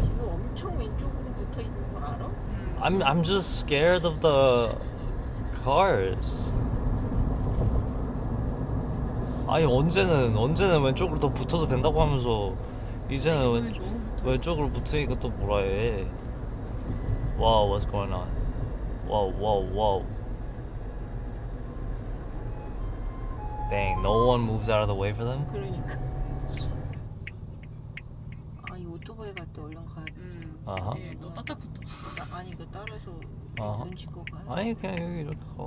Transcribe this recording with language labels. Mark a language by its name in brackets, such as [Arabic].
[Korean] 지금 엄청 왼쪽으로 붙어 있는 거 알아? [English] I'm just scared of the cars. [Korean] 아니 언제는 왼쪽으로 더 붙어도 된다고 하면서 이제는 왼쪽으로 붙으니까 또 뭐라 해. [English] Wow, what's going on? Whoa. Dang, no one moves out of the way for them? [Korean] 그러니까. 이 오토바이 갈 때 얼른 가야 돼. 아하. 너 바짝 붙어. 아니 이거 따라서 아하. 눈치 거 가야 돼. 아니 그냥 여기 이렇게 가.